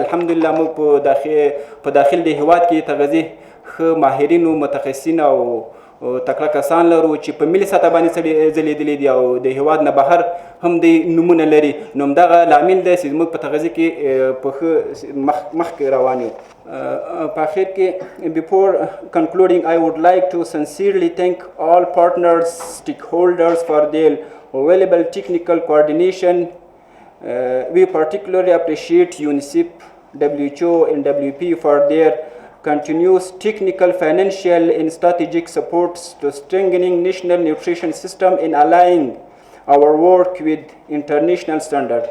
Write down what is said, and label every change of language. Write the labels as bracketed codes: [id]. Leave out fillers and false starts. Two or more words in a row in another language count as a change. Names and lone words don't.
[ps] الحمدلله موږ په داخل د هیواد کې تغذیه ښه ماهرینو، متخصصین او تکړه کسان لرو چې په ملي سطح باندې ځلیدلي دي او د هیواد نه بهر هم د نومونه لري. نو همدغه لامل دی چې موږ په تغذیه کې په ښه مخکې روان یو. په اخر کې [en] before concluding I would like to sincerely thank all partners, stakeholders for their available technical coordination. We particularly appreciate UNICEF, WHO and WP for their continuous technical, financial and strategic supports to strengthening national nutrition system and aligning our work with international standards.